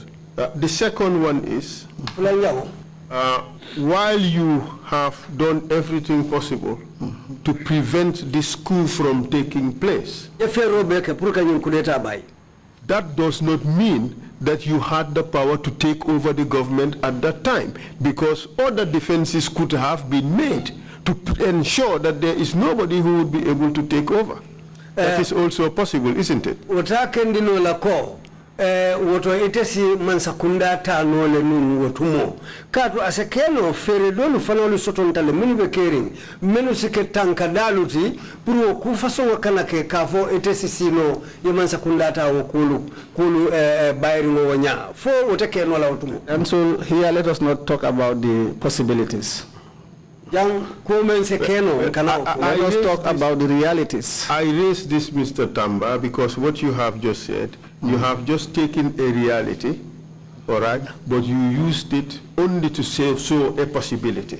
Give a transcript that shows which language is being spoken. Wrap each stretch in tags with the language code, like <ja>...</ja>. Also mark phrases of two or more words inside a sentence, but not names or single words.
<en>The second one is, while you have done everything possible to prevent this coup from taking place, that does not mean that you had the power to take over the government at that time, because other defenses could have been made to ensure that there is nobody who would be able to take over. That is also possible, isn't it?</en> <man>Woto itesi mansakunda ta nole nunu wotumo katu asekeno fere dolu fanolu sotontale minu be kering menu sike tanka daluti puro kufaso wakana ke kafo itesi sino ye mansakunda ta wokulu bayri ngo wonya fo wotekeno la wotumo.</man> <en>And so here let us not talk about the possibilities. Let us talk about the realities. I raised this, Mr. Tamba, because what you have just said, you have just taken a reality, all right, but you used it only to show a possibility.</en>